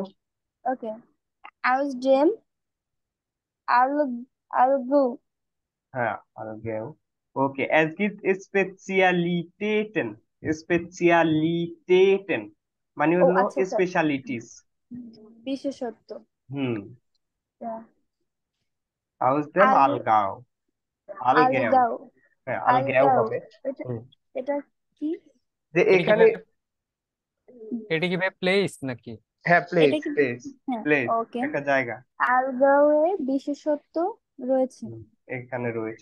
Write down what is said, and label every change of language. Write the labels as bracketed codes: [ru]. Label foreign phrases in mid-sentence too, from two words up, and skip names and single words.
[de] ওকে। Aus dem Allgäu. [bn] হ্যাঁ, আর গেও। ওকে, [de] es gibt Spezialitäten, Spezialitäten মানে [bn] ও হলো আচ্ছা। স্পেশালিটিস। বিশেষত্ব। হুম [en] Yeah. [de] aus dem আল Allgäu, [bn] আলগেও। আলগাও। হ্যাঁ, আলগেও আলগাও হবে। এটা হুম এটা কি? যে এটা কি এখানে, ভাই, এটা কি ভাই প্লেস নাকি? হ্যাঁ প্লেস, এটা কি? হ্যাঁ, প্লেস ওকে। একটা জায়গা। আলগাওয়ে বিশেষত্ব রয়েছে। এখানে রয়েছে।